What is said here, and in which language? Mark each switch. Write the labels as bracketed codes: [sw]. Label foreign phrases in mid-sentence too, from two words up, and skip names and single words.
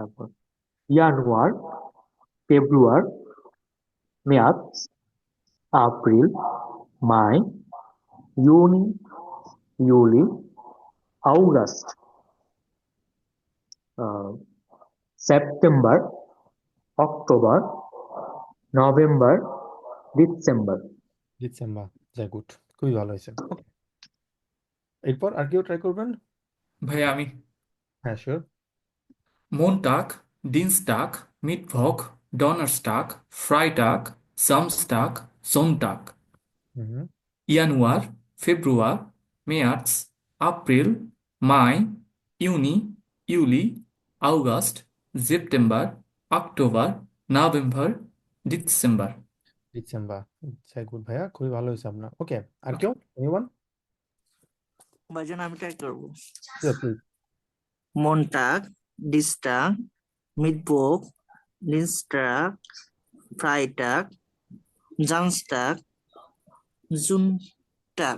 [de] তারপর Januar, Februar, März, April, Mai, Juni, Juli, August, äh, September, Oktober, November, Dezember. [bn] ডিসেম্বর, যাই, গুড, খুবই ভালো হয়েছে। ওকে, এরপর আর কেউ ট্রাই করবেন? ভাই আমি হ্যাঁ, শিওর। [de] Montag, Dienstag, Mittwoch, Donnerstag, Freitag, Samstag, Sonntag, [bn] হুম। [de] Januar, Februar, März, April, Mai, Juni, Juli, August, September, Oktober, November, Dezember. [bn] ডিসেম্বর, যাই, গুড ভাইয়া, খুবই ভালো হয়েছে আপনার। ওকে, আর কেউ, এনিওয়ান? ভাইজান আমি ট্রাই করবো। শিওর, প্লিজ। [de] Montag, Dienstag, Mittwoch, Donnerstag, Freitag, Samstag, Sonntag.